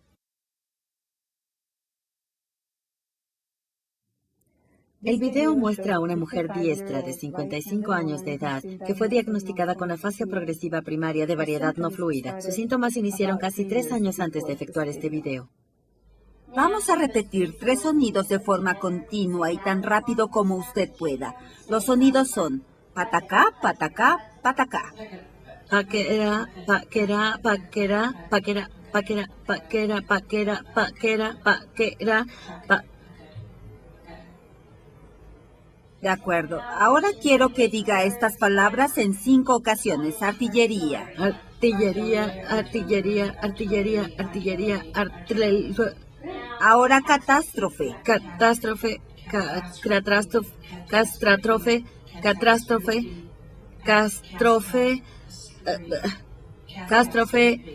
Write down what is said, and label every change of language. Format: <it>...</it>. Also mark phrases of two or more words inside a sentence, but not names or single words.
<es>El video muestra a una mujer diestra de 55 años de edad que fue diagnosticada con afasia progresiva primaria de variedad no fluida. Sus síntomas iniciaron casi 3 años antes de efectuar este video. Vamos a repetir 3 sonidos de forma continua y tan rápido como usted pueda. Los sonidos son patacá, patacá, patacá. Paquera, paquera, paquera, paquera, paquera, paquera, paquera, paquera, paquera, De acuerdo. Ahora quiero que diga estas palabras en 5 ocasiones. Artillería. Artillería, artillería, artillería, artillería, artillería. Ahora catástrofe. Catástrofe, catástrofe, catástrofe, catástrofe, catástrofe, catástrofe.</es>